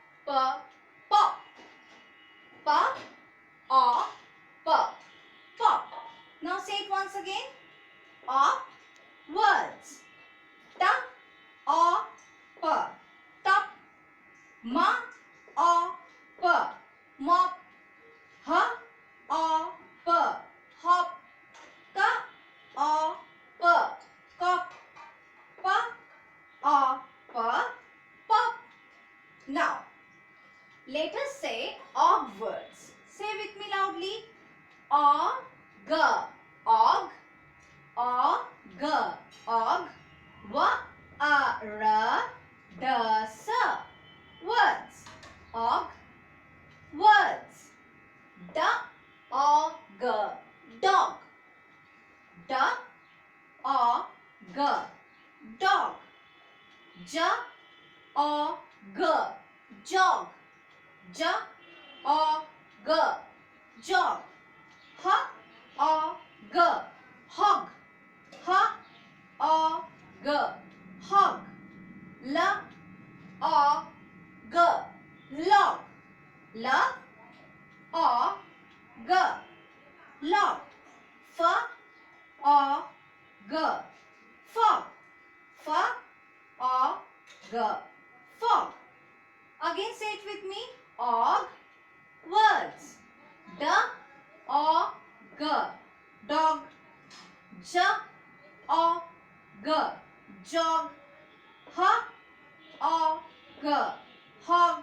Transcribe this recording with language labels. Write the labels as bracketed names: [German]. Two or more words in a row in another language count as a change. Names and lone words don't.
[English] pop. Pa, a, pop. Pop. Now say it once again. Words. Ta, a, pa. Top. Ma, a, pa. Mop. Ha, a, pa. Hop. Ka, a, pa. Cop. Pa, a, pa. Pop. Now, let us say og words. Say with me loudly. Og, og, og, wa, ra, da, sa. Words. Og, words. Da, og, dog. Da, og, dog. Ja, og, jog. Ja, og, jog. Ha, og, hog. Ha, og, hog. La, og, log. La, og, log. Fa, og, fog. Fa, og, fog. Again say it with me. Og, words. Da, og, dog. Ja, og, jog. Ha, og, hog.